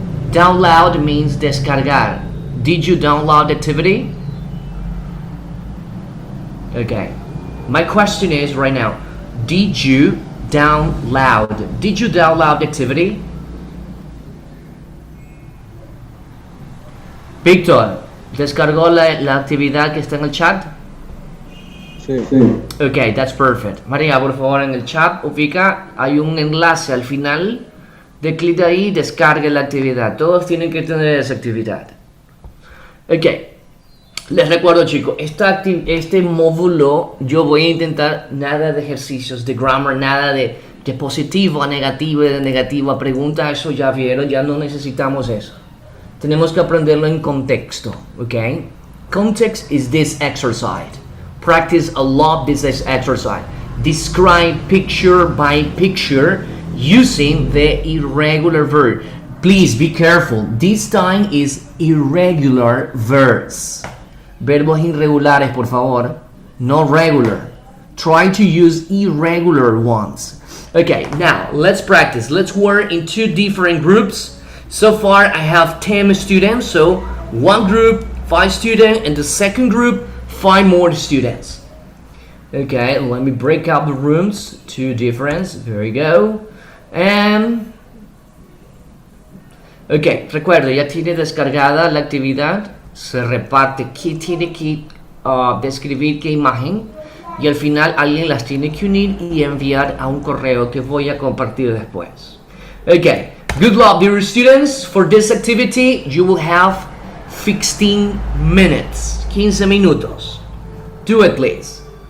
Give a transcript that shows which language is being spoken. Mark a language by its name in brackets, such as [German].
[English] Download means descargar. Did you download the activity? Okay. My question is right now, did you download the activity? [Spanish] Víctor, ¿descargó la actividad que está en el chat? Sí. [English] Okay, that's perfect. [Spanish] María, por favor, en el chat ubica, hay un enlace al final. De clic ahí, descargue la actividad. Todos tienen que tener esa actividad. Okay. Les recuerdo, chicos, este módulo yo voy a intentar nada de ejercicios de grammar, nada de positivo a negativo y de negativo a pregunta. Eso ya vieron, ya no necesitamos eso. Tenemos que aprenderlo en contexto, ¿ok? [English] Context is this exercise. Practice a lot this exercise. Describe picture by picture using the irregular verb. Please be careful. This time is irregular verbs. [Spanish] Verbos irregulares, por favor. [English] Not regular. Try to use irregular ones. Okay, now let's practice. Let's work in two different groups. So far, I have 10 students. So one group, 5 students, and the second group, 5 more students. Okay, let me break up the rooms. 2 different. There we go. [Spanish] And ok, recuerda, ya tiene descargada la actividad. Se reparte quién tiene que describir qué imagen. Y al final alguien las tiene que unir y enviar a un correo que voy a compartir después. [English] Ok, good luck, dear students. For this activity, you will have 15 minutes. [Spanish] 15 minutos. [English] Do it, please.